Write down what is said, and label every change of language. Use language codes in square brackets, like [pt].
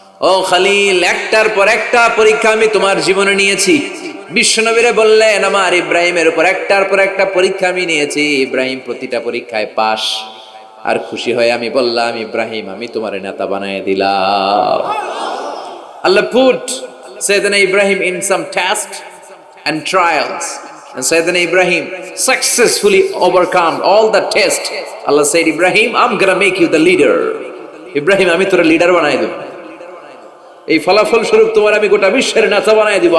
[bn] ও খলিল, একটার পর একটা পরীক্ষা আমি তোমার জীবনে নিয়েছি। বিশ্বনবীরে বললেন, আমার ইব্রাহিমের উপর একটার পর একটা পরীক্ষা আমি নিয়েছি, ইব্রাহিম প্রতিটা পরীক্ষায় পাস। আর খুশি হয়ে আমি বললাম, ইব্রাহিম আমি তোমার নেতা বানায় দিলাম। [en] Allah put Sayyidina Ibrahim in some tests and trials, and Sayyidina Ibrahim successfully overcome all the tests. Allah said, Ibrahim, I'm gonna make you the leader. [bn] Ibrahim আমি তোর লিডার বানাই দেব, এই ফলাফল স্বরূপ তোমার আমি গোটা বিশ্বের নেতা বানাই দিব।